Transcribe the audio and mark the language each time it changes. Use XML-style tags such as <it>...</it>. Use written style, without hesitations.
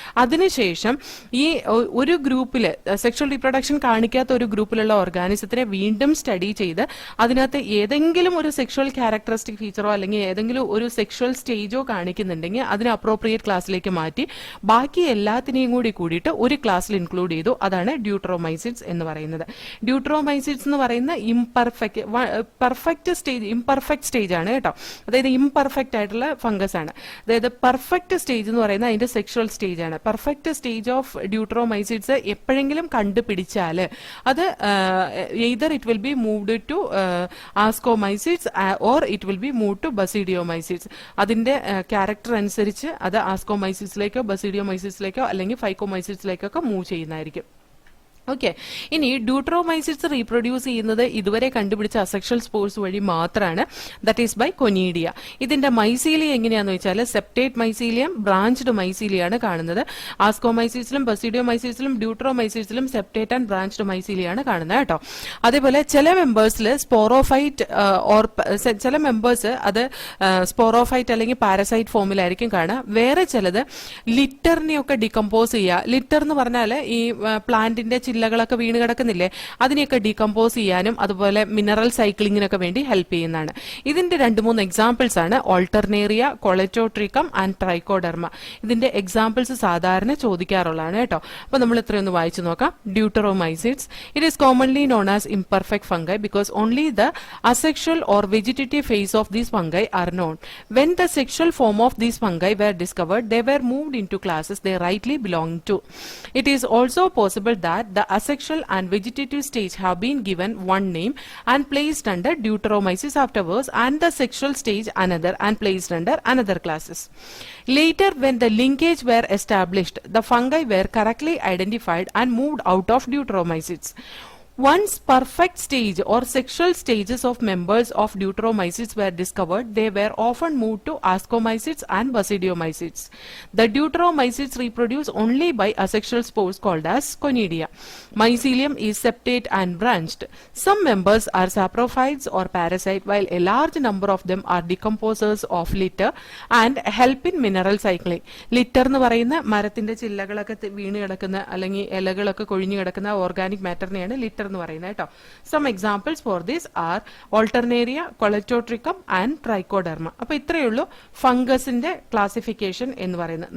<ml>അതിനുശേഷം ഈ ഒരു ഗ്രൂപ്പില് സെക്ഷൽ റീപ്രൊഡക്ഷൻ കാണിക്കാത്ത ഒരു ഗ്രൂപ്പിലുള്ള ഓർഗാനിസത്തിനെ വീണ്ടും സ്റ്റഡി ചെയ്ത് അതിനകത്ത് ഏതെങ്കിലും ഒരു സെക്ഷൽ ക്യാരക്ടറിസ്റ്റിക് ഫീച്ചറോ അല്ലെങ്കിൽ ഏതെങ്കിലും ഒരു സെക്ഷൽ സ്റ്റേജോ കാണിക്കുന്നുണ്ടെങ്കിൽ അതിനെ അപ്രോപ്രിയേറ്റ് ക്ലാസ്സിലേക്ക് മാറ്റി ബാക്കി എല്ലാത്തിനെയും കൂടിയിട്ട് ഒരു ക്ലാസ്സിൽ ഇൻക്ലൂഡ് ചെയ്തു. അതാണ് ഡ്യൂട്രോമൈസിഡ്സ് എന്ന് പറയുന്നത്. ഡ്യൂട്രോമൈസിഡ്സ് എന്ന് പറയുന്ന ഇംപെർഫെക്റ്റ് സ്റ്റേജ് ആണ് കേട്ടോ. അതായത് ഇംപെർഫെക്റ്റ് ആയിട്ടുള്ള ഫംഗസ് ആണ്. അതായത് പെർഫെക്റ്റ് സ്റ്റേജ് എന്ന് പറയുന്നത് അതിന്റെ സെക്ഷൽ സ്റ്റേജ് ആണ്. പെർഫെക്റ്റ് സ്റ്റേജ് ഓഫ് ഡ്യൂട്രോമൈസിഡ്സ് എപ്പോഴെങ്കിലും കണ്ടുപിടിച്ചാൽ അത്</ml> <en>either it will be moved to ascomycetes or it will be moved to basidiomycetes.</en> <ml>അതിന്റെ ക്യാരക്ടർ അനുസരിച്ച് അത് ആസ്കോമൈസിസിലേക്കോ ബസിഡിയോമൈസിസിലേക്കോ അല്ലെങ്കിൽ ഫൈക്കോമൈസിസിലേക്കൊക്കെ മൂവ് ചെയ്യുന്നതായിരിക്കും. ഓക്കെ, ഇനി ഡ്യൂട്രോമൈസിഡ്സ് റീപ്രൊഡ്യൂസ് ചെയ്യുന്നത് ഇതുവരെ കണ്ടുപിടിച്ച അസെക്ഷൽ സ്പോർസ് വഴി മാത്രമാണ്.</ml> <en>That is by conidia.</en> <ml>ഇതിന്റെ മൈസീലിയം എങ്ങനെയാണെന്ന് വെച്ചാൽ സെപ്റ്റേറ്റ് മൈസീലിയം, ബ്രാഞ്ച്ഡ് മൈസീലിയാണ് കാണുന്നത്. ആസ്കോമൈസിഡ്സിലും ബസിഡിയോമൈസിഡ്സിലും ഡ്യൂട്രോമൈസിഡ്സിലും സെപ്റ്റേറ്റ് ആൻഡ് ബ്രാഞ്ച്ഡ് മൈസീലിയാണ് കാണുന്നത് കേട്ടോ. അതേപോലെ ചില മെമ്പേഴ്സിൽ സ്പോറോഫൈറ്റ് ചില മെമ്പേഴ്സ് അത് സ്പോറോഫൈറ്റ് അല്ലെങ്കിൽ പാരസൈറ്റ് ഫോമിലായിരിക്കും കാണുക. വേറെ ചിലത് ലിറ്ററിനെയൊക്കെ ഡികമ്പോസ് ചെയ്യുക. ലിറ്റർ എന്ന് പറഞ്ഞാൽ ഈ പ്ലാന്റിന്റെ ചില ചില്ലകളൊക്കെ വീണ് കിടക്കുന്നില്ലേ, അതിനെയൊക്കെ ഡീകമ്പോസ് ചെയ്യാനും അതുപോലെ മിനറൽ സൈക്ലിങ്ങിനൊക്കെ വേണ്ടി ഹെൽപ്പ് ചെയ്യുന്നതാണ്. ഇതിന്റെ 2-3 എക്സാമ്പിൾസ് ആണ് ഓൾട്ടർനേറിയ, കൊളറ്റോട്രിക്കം ആൻഡ് ട്രൈക്കോഡെർമ. ഇതിന്റെ എക്സാമ്പിൾസ് സാധാരണ ചോദിക്കാറുള്ളതാണ് കേട്ടോ. അപ്പൊ നമ്മൾ ഇത്രയൊന്ന് വായിച്ചു നോക്കാം. ഡ്യൂട്ടറോമൈസിഡ്സ്.</ml> <en>It is commonly known as imperfect fungi because only the asexual or vegetative phase of these fungi are known. When the sexual form of these fungi were discovered, they were moved into classes they rightly belong to. It is also possible that the asexual and vegetative stage have been given one name and placed under Deuteromyces afterwards, and the sexual stage another and placed under another classes. Later, when the linkage were established, the fungi were correctly identified and moved out of Deuteromyces. Once perfect stage or sexual stages of members of Deuteromyces were discovered, they were often moved to Ascomyces and Basidiomyces. The Deuteromyces reproduce only by asexual spores called as Conidia. Mycelium is septate and branched. Some members are saprophytes or parasite, while a large number of them are decomposers of litter and help in mineral cycling.</en> <ml>Litter എന്ന് പറയുന്ന മരത്തിന്റെ ചില്ലകളൊക്കെ വീണ് കിടക്കുന്ന അല്ലെങ്കിൽ ഇലകളൊക്കെ കൊഴിഞ്ഞു കിടക്കുന്ന organic മാറ്ററിനെയാണ് litre എന്ന് പറയുന്നത് കേട്ടോ.</ml> <en>Some examples for this are alternaria, colletotrichum and trichoderma.</en> <ml>അപ്പൊ ഇത്രയേ ഉള്ളൂ ഫംഗസിന്റെ ക്ലാസിഫിക്കേഷൻ എന്ന് പറയുന്നത്.</ml>